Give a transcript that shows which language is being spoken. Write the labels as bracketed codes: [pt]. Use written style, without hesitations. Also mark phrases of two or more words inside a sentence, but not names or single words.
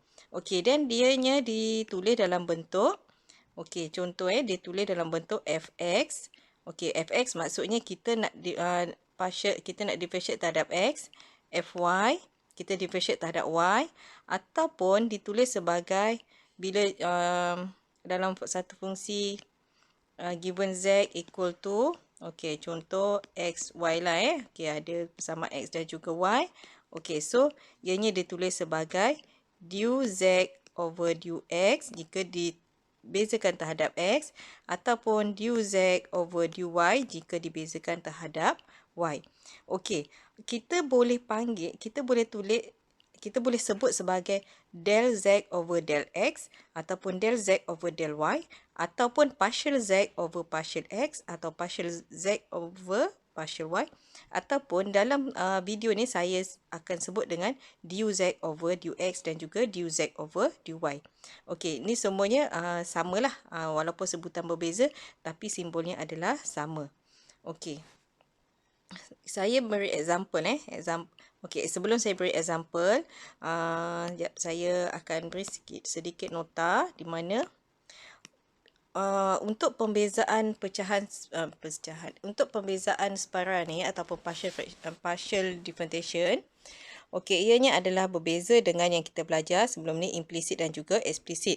[ms] Okey, dan dianya ditulis dalam bentuk ditulis dalam bentuk fx. Okey, fx maksudnya kita nak differentiate terhadap x. Fy kita differentiate terhadap y, ataupun ditulis sebagai bila dalam satu fungsi [en] given z equal to [ms] contoh x y lah ada bersama x dan juga y. So ianya ditulis sebagai [en] du z over du x [ms] jika dibezakan terhadap x, ataupun [en] du z over du y [ms] jika dibezakan terhadap y. Kita boleh sebut sebagai [en] del z over del x, [ms] ataupun [en] del z over del y, [ms] ataupun [en] partial z over partial x, [ms] atau [en] partial z over partial y, [ms] ataupun dalam video ni saya akan sebut dengan [en] du z over du x [ms] dan juga [en] du z over du y. [ms] Ni semuanya samalah, walaupun sebutan berbeza tapi simbolnya adalah sama. Saya beri example sebelum saya beri example, saya akan beri sedikit nota di mana untuk pembezaan untuk pembezaan separa ni ataupun [en] partial differentiation, [ms] ianya adalah berbeza dengan yang kita belajar sebelum ni, implicit dan juga explicit.